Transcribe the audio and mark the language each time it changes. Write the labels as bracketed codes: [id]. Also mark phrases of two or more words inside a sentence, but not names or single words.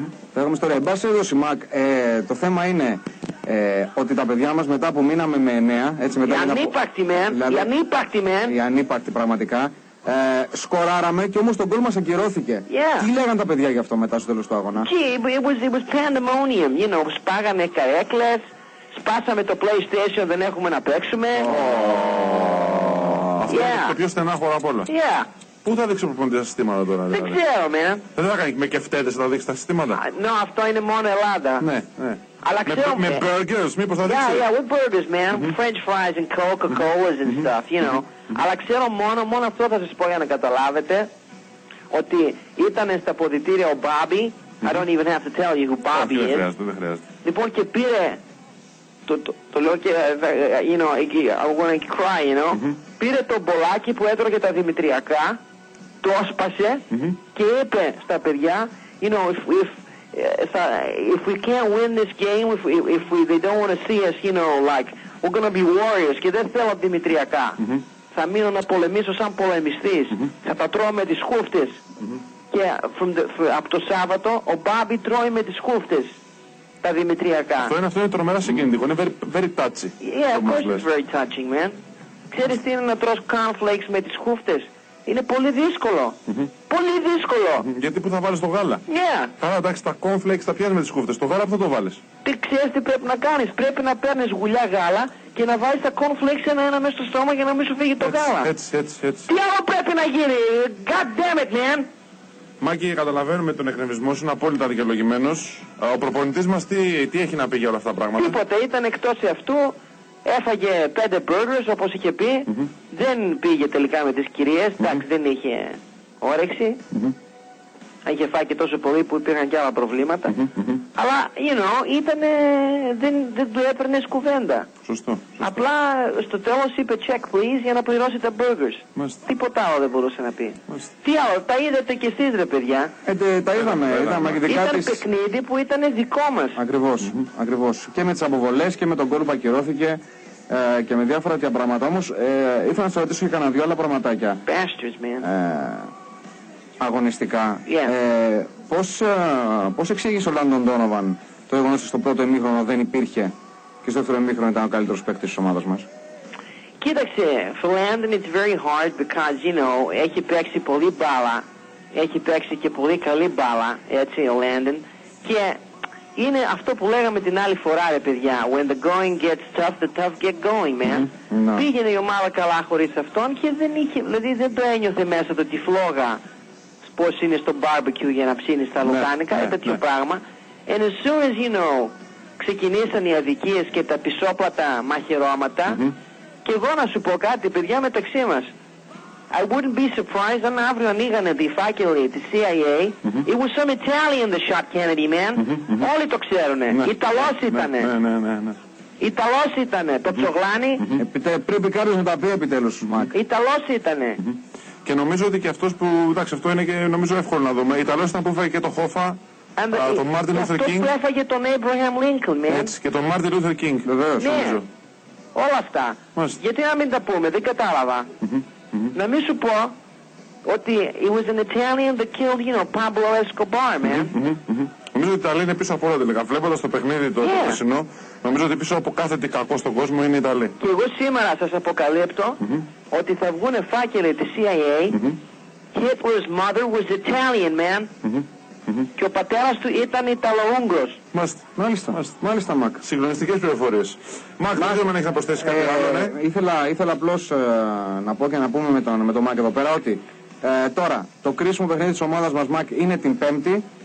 [el] Θα έχουμε ιστορία. Εν πάση περιπτώσει, Μακ, το θέμα είναι ότι τα παιδιά μας μετά που μείναμε με 9, έτσι μετά. Η ανύπαρκτη πραγματικά. Σκοράραμε και όμως το γκολ μας ακυρώθηκε. Τι λέγαν τα παιδιά γι' αυτό μετά στο τέλος του αγώνα? [en] It was pandemonium, you know, [el] σπάγανε καρέκλες, σπάσαμε το PlayStation, δεν έχουμε να παίξουμε. Αυτό είναι το πιο στενάχωρο απ' όλα. Πού θα δείξει ο προπονητής τα συστήματα τώρα? Δεν ξέρω, man. Δεν θα κάνει με κεφτέτες να δείξει τα συστήματα? Αυτό είναι μόνο Ελλάδα. Ναι. Αλλά ξέρω, με burgers, μήπως θα δείξει? [en] Yeah, with burgers, man. French fries and Coca-Colas and stuff, you know. [el] Αλλά ξέρω μόνο αυτό θα σας πω για να καταλάβετε, ότι ήταν στα ποδητήρια ο Bobby. [en] I don't even have to tell you who Bobby is. [el] Δεν χρειάζεται. Λοιπόν, και πήρε, το λέω και, [en] you know, I'm gonna cry, you know. [el] Πήρε το μπολάκι που έτρωγε τα δημητριακά, το έσπασε και είπε στα παιδιά, [en] you know, if we can't win this game, if they don't want to see us, you know, like, we're gonna be warriors, [el] και δεν θέλω δημητριακά. Θα μείνω να πολεμήσω σαν πολεμιστής. Θα τα τρώω με τις χούφτες. Και από το Σάββατο ο Μπάμπι τρώει με τις χούφτες τα δημητριακά. Αυτό είναι τρομερά συγκινητικό. Είναι [en] very touchy. Yeah, of course it's very touching, man. [el] Ξέρεις τι είναι να τρως cornflakes με τις χούφτες? Είναι πολύ δύσκολο. Πολύ δύσκολο. Γιατί που θα βάλεις το γάλα? Καλά, εντάξει, τα cornflakes τα πιάνεις με τις χούφτες. Το γάλα που θα το βάλεις? Τι ξέρεις τι πρέπει να κάνεις? Πρέπει να παίρνεις γουλιά γάλα και να βάλεις τα cornflakes ένα-ένα μέσα στο στόμα για να μην σου φύγει το γάλα. Έτσι. Τι άλλο πρέπει να γίνει? [en] God damn it, man! [el] Μάκη, καταλαβαίνουμε τον εκνευρισμό σου, είναι απόλυτα δικαιολογημένος. Ο προπονητής μας τι έχει να πει για όλα αυτά τα πράγματα? Τίποτα, ήταν εκτός αυτού. Έφαγε 5 burgers όπως είχε πει. Δεν πήγε τελικά με τις κυρίες. Εντάξει, δεν είχε όρεξη. Είχε φάει και τόσο πολύ που υπήρχαν και άλλα προβλήματα. Αλλά, [en] you know, [el] δεν του έπαιρνες κουβέντα. Σωστό. Απλά στο τέλος είπε [en] check please [el] για να πληρώσει τα burgers. Τίποτα άλλο δεν μπορούσε να πει. Τι άλλο, τα είδατε κι εσείς ρε παιδιά? Τα είδαμε. Ήταν παιχνίδι που ήταν δικό μας. Ακριβώς. Και με τις αποβολές και με τον γκολ που ακυρώθηκε και με διάφορα τέτοια πράγματα. Όμως ήθελα να σας ρωτήσω και κανένα δυο άλλα πραγματάκια. [en] Bastards, man. [el] Αγωνιστικά. Πώς εξήγησε ο Λάντον Ντόνοβαν το γεγονός ότι στο πρώτο ημίχρονο δεν υπήρχε και στο δεύτερο ημίχρονο ήταν ο καλύτερος παίκτης της ομάδας μας? Κοίταξε, [en] for Landon it's very hard because, you know, [el] έχει παίξει πολύ μπάλα, έχει παίξει και πολύ καλή μπάλα, έτσι, ο Landon, και είναι αυτό που λέγαμε την άλλη φορά, ρε παιδιά, [en] when the going gets tough, the tough get going, man. [el] Πήγαινε η ομάδα καλά χωρίς αυτόν και δεν είχε, δηλαδή δεν το ένιωθε μέσα το τη φλόγα πώς είναι στο barbecue για να ψήνει στα λουκάνικα, τέτοιο πράγμα. [en] And as soon as, you know, [el] ξεκινήσαν οι αδικίες και τα πισόπλατα μαχαιρώματα, και εγώ να σου πω κάτι, παιδιά, μεταξύ μας, [en] I wouldn't be surprised [el] αν αύριο ανοίγανε τη φάκελη της CIA. [en] It was some Italian that shot Kennedy, man. [el] Όλοι το ξέρουνε. Ιταλός ήτανε. Ιταλός ήτανε. Το ψογλάνι. Πρέπει κάποιος να τα πει επιτέλους, Μακ. Ιταλός ήτανε. Και νομίζω ότι και αυτός που, εντάξει, αυτό είναι και νομίζω εύκολο να δούμε. Ιταλός ήταν που έφαγε και το Χόφα, τον Μάρτιν Λούθερ Κίνγκ. Αυτό που έφαγε τον Abraham Lincoln, man. Έτσι, και τον Μάρτιν Λούθερ Κίνγκ, βεβαίως, νομίζω. Όλα αυτά. Γιατί να μην τα πούμε, δεν κατάλαβα. Να μην σου πω ότι [en] it was an Italian that killed, you know, Pablo Escobar, man. [el] Νομίζω ότι η Ιταλία είναι πίσω από όλα τελικά. Βλέποντας το παιχνίδι το περσινό, νομίζω ότι πίσω από κάθε τι κακό στον κόσμο είναι η Ιταλία. Και εγώ σήμερα σας αποκαλύπτω ότι θα βγουν φάκελοι της CIA. [en] Hitler's mother was Italian, man. [el] Και ο πατέρας του ήταν Ιταλο-Ούγγρος. Μάλιστα, Μακ. Συγκλονιστικές πληροφορίες. Μακ, δεν ξέρω αν έχει να προσθέσει κάτι άλλο, ναι. Ήθελα απλώς να πω και να πούμε με τον Μακ εδώ πέρα ότι τώρα το κρίσιμο παιχνίδι της ομάδας μας, Μακ, είναι την Πέμπτη.